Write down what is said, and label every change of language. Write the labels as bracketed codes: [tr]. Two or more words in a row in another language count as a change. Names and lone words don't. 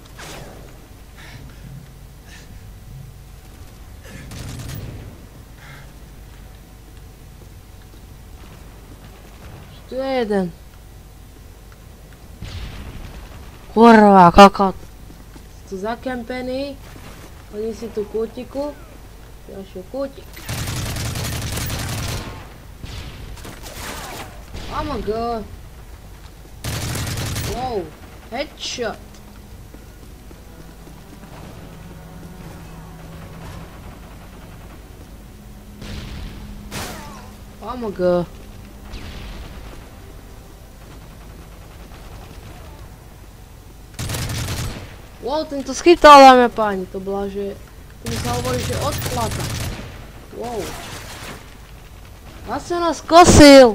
[sk] Tu je jeden. Kurva, kokot. Tu zakempený. Oni si tu kútiku. Ďalší kútik. [en] Oh my god. Wow. Headshot. Oh my god. Wow, [sk] tento schytal, dáme páni, to bola, že... Tomu sa hovorí, že odplata. Wow. Zase nás kosil.